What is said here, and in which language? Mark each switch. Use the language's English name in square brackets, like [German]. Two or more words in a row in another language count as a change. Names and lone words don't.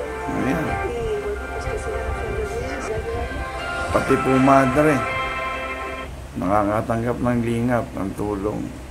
[Spanish] Y bueno, pues que sigan haciendo bien y ayudando. [Filipino] Pati po madre, nakakatanggap ng lingap, ng tulong.